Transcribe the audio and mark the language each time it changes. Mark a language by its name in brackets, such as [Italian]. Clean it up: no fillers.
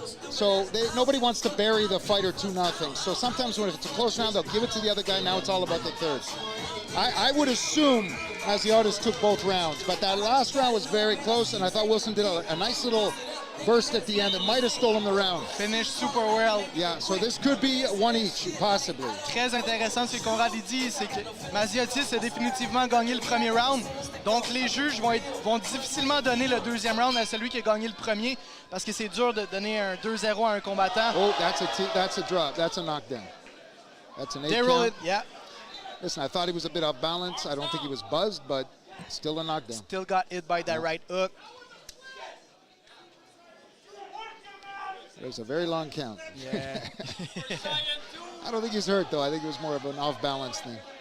[English] So nobody wants to bury the fighter 2-0. So sometimes when it's a close round, they'll give it to the other guy. Now it's all about the third. I would assume Maziotes took both rounds, but that last round was very close, and I thought Wilson did a nice little burst at the end that might have stolen the round. Finished super well. Yeah, so this could be one each, possibly. [French] Très intéressant ce que Conrad dit, c'est que Maziotes a définitivement gagné le premier round. Donc les juges vont difficilement donner le deuxième round à celui qui a gagné le premier, parce que c'est dur de donner un 2-0 à un combattant. [English] Oh, that's a drop. That's a knockdown. That's an 8 count. It, yeah. Listen, I thought he was a bit off balance. I don't think he was buzzed, but still a knockdown. Still got hit by that right hook. There's a very long count. Yeah. I don't think he's hurt, though. I think it was more of an off-balance thing.